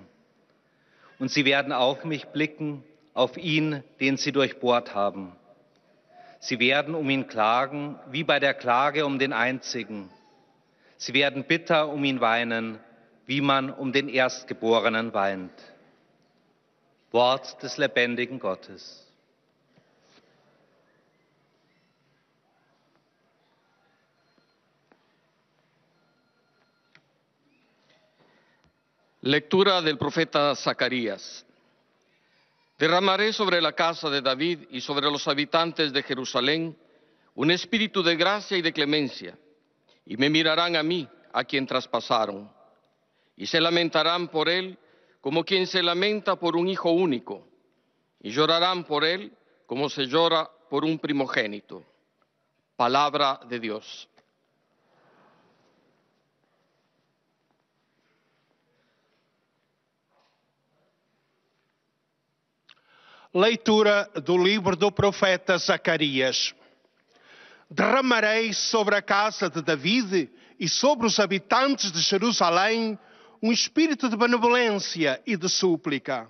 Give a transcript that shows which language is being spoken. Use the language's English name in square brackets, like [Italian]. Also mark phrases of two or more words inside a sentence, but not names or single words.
[German] Und sie werden auf mich blicken, auf ihn, den sie durchbohrt haben. Sie werden um ihn klagen, wie bei der Klage um den Einzigen. Sie werden bitter um ihn weinen, wie man um den Erstgeborenen weint. Wort des lebendigen Gottes. [Spanish] Lectura del profeta Zacarías. Derramaré sobre la casa de David y sobre los habitantes de Jerusalén un espíritu de gracia y de clemencia, y me mirarán a mí, a quien traspasaron, y se lamentarán por él como quien se lamenta por un hijo único, y llorarán por él como se llora por un primogénito. Palabra de Dios. [Portuguese] Leitura do livro do profeta Zacarias. Derramarei sobre a casa de David e sobre os habitantes de Jerusalém um espírito de benevolência e de súplica.